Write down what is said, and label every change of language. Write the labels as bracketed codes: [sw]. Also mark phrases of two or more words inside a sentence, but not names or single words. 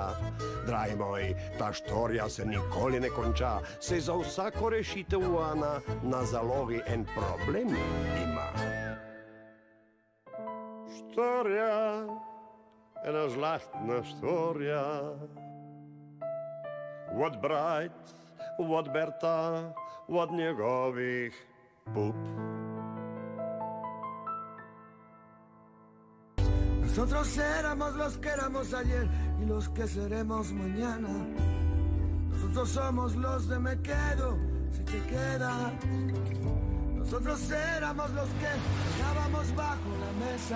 [sl] Dragi moj, ta štorija se nikoli ne konča, saj za vsako rešitev ona na zalogi en problem ima. Štorija, ena žlahtna štorija, od Bright, od Berta, od njegovih pup. [es] Nosotros éramos los que éramos ayer y los que seremos mañana. Nosotros somos los de me quedo si te quedas. Nosotros éramos los que dejábamos bajo la mesa.